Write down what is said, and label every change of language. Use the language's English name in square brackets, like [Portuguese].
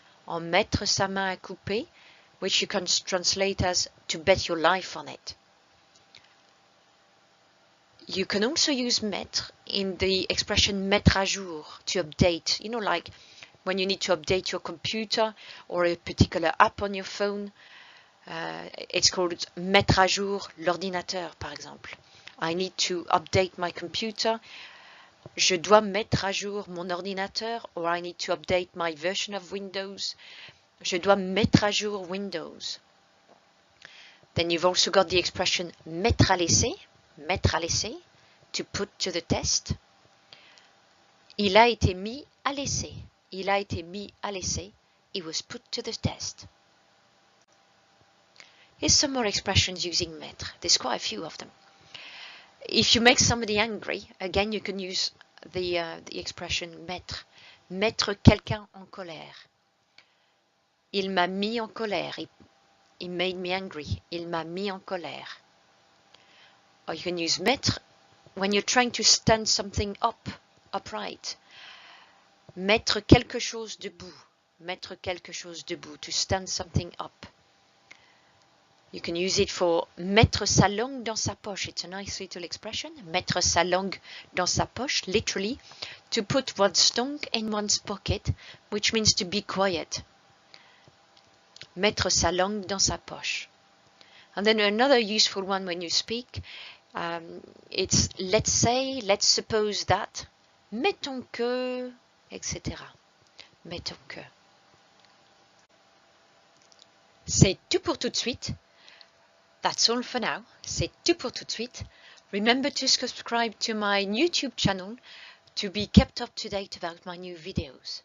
[French] En mettre sa main à couper, [English] which you can translate as to bet your life on it. You can also use mettre in the expression [French] mettre à jour, [English] to update. You know, like when you need to update your computer or a particular app on your phone. It's called [French] mettre à jour l'ordinateur, par exemple. [English] I need to update my computer. [French] Je dois mettre à jour mon ordinateur, [English] or I need to update my version of Windows. [French] Je dois mettre à jour Windows. [English] Then you've also got the expression [French] mettre à l'essai, [English] to put to the test. [French] Il a été mis à l'essai. Il a été mis à l'essai. [English] It was put to the test. Here's some more expressions using mettre. There's quite a few of them. If you make somebody angry, again you can use the expression mettre. [French] Mettre quelqu'un en colère. Il m'a mis en colère. [English] He made me angry. [French] Il m'a mis en colère. [English] Or you can use mettre when you're trying to stand something upright. [French] Mettre quelque chose debout. Mettre quelque chose debout. [English] To stand something up. You can use it for [French] mettre sa langue dans sa poche. [English] It's a nice little expression. [French] Mettre sa langue dans sa poche, [English] literally, to put one's tongue in one's pocket, which means to be quiet. [French] Mettre sa langue dans sa poche. [English] And then another useful one when you speak, it's let's say, let's suppose that, [French] mettons que, [English] etc. [French] Mettons que. C'est tout pour tout de suite. [English] That's all for now. [French] C'est tout pour tout de suite. [English] Remember to subscribe to my YouTube channel to be kept up to date about my new videos.